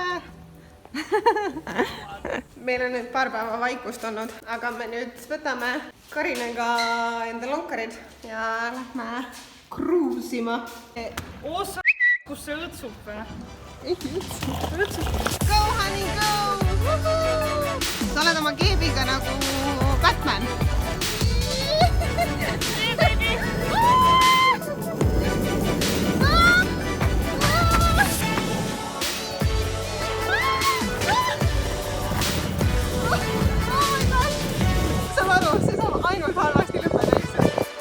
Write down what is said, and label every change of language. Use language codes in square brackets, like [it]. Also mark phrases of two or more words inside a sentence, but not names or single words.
[et] Meil on nüüd paar päeva vaikust olnud, aga me nüüd võtame Karinaga enda lonkarid ja lähme kruusima. Osa, kus see õtsub või? Ei õtsub. [en] Go, honey, go! [et] Sa oled oma keebiga nagu Batman. Saad aru, see saab ainult halvasti lõppeda lihtsalt.